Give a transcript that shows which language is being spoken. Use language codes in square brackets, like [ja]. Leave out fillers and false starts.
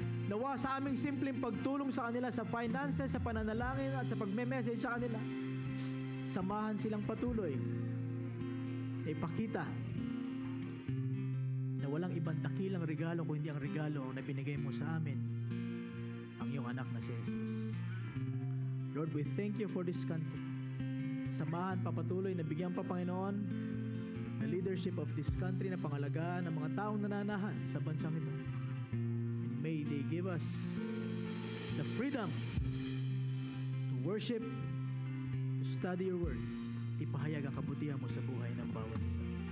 [tl] Nawa sa aming simpleng pagtulong sa kanila sa finances, sa pananalangin at sa pagme-message sa kanila, samahan silang patuloy na ipakita na walang ibang dakilang regalo kundi ang regalo na binigay mo sa amin, ang iyong anak na si Jesus. [en] Lord, we thank you for this country. [tl] Samahan papatuloy na bigyan pa, Panginoon, [en] the leadership of this country [tl] na pangalagaan ng mga taong nananahan sa bansang ito. [en] And may they give us the freedom to worship, to study your word, [tl] ipahayag ang kabutihan mo sa buhay ng bawat isa.